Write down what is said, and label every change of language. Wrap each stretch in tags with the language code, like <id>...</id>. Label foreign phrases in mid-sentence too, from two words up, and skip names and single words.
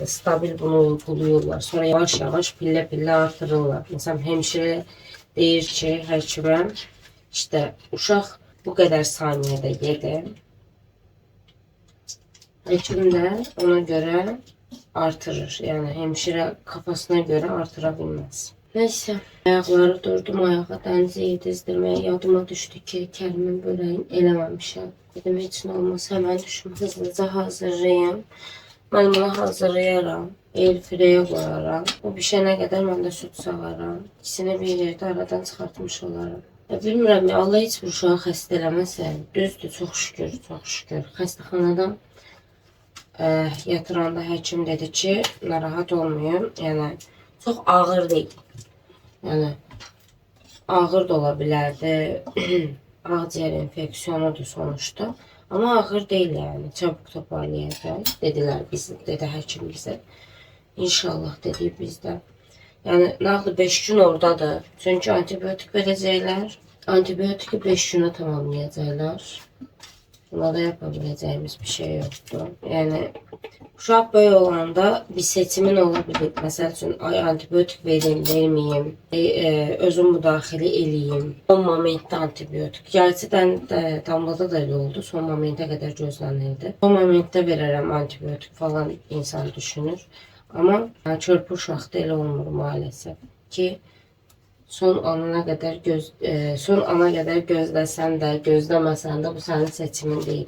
<tr>Stabil bunu uyguluyorlar. Sonra yavaş-yavaş pillə-pillə artırırlar.</tr> <az>Məsələn, hemşire deyir ki, həkimə, işte uşaq bu qədər saniyədə yedi. Həkim də ona görə artırır.</az> <tr>Yani hemşire kafasına göre artıra bilmez. Neyse. Ayakları durdum ayağa.</tr> <az>Dənizi yedizdirmeye yadıma düştü ki Kərimin böreğini eləməmişəm. Dedim heç nə olmaz.</az> <tr>Hemen düşüm. Hızlıca hazırlayayım. Ben bunu hazırlayaram. Airfryer'e koyaram. O pişene kadar ben de süt sağaram. İkisini bir yerde aradan çıxartmış olaram.</tr> <az>Bilmirəm ya, Allah heç bir uşağı xəstə eləməsə. Düzdür, çox şükür, çox şükür. Xəstəxanadan yatıranda həkim dedi ki, narahat olmayın. Yəni çox ağır değil. Yəni ağır da ola bilərdi. Ağciyər infeksiyonudur sonuçta. Amma ağır deyil yəni. Çabuk toparlayacaq. Dedilər dedi həkim bizə. İnşallah dedik bizdə. Yəni nağdı 5 gün oradadır. Çünki antibiotik verəcəklər. Antibiotiki 5 günə tamamlayacaqlar.</az> <tr>Buna da yapabileceğimiz bir şey yoktu. Yani uşaq böyle olanda bir seçimin olabilir. Mesela üçün ay antibiyotik vereyim, vermeyeyim,</tr> <az>özüm müdaxilə eləyim. Son momentdə antibiyotik. Gerçəkdən Damlada da elə oldu. Son momentə qədər gözlənildi. Son momentdə verərəm antibiyotik falan insan düşünür. Amma çörpü uşaqda elə olmur maalesef ki son ana qədər gözləsən də, gözləməsən də bu sənin seçimin deyil.</az>